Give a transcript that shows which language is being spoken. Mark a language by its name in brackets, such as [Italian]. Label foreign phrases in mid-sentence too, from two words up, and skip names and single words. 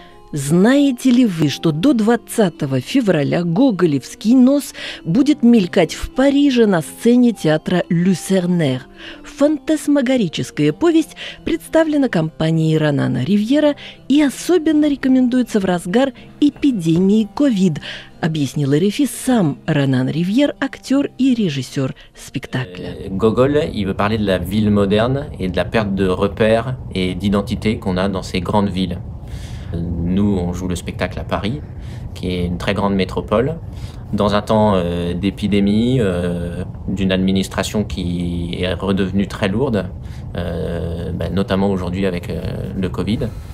[Russian] Знаете ли вы, что до 20 февраля гоголевский нос будет мелькать в Париже на сцене театра «Люсернер»? Фантасмагорическая повесть представлена компанией Ронана Ривьера и особенно рекомендуется в разгар эпидемии ковид, объяснил РФИ сам Ронан Ривьер, актер и режиссер спектакля. [French] Gogol, il veut parler de la ville moderne et de la perte de repères et d'identité qu'on a dans ces grandes villes. Nous, on joue le spectacle à Paris, qui est une très grande métropole, dans un temps d'épidémie, d'une administration qui est redevenue très lourde, notamment aujourd'hui avec le Covid.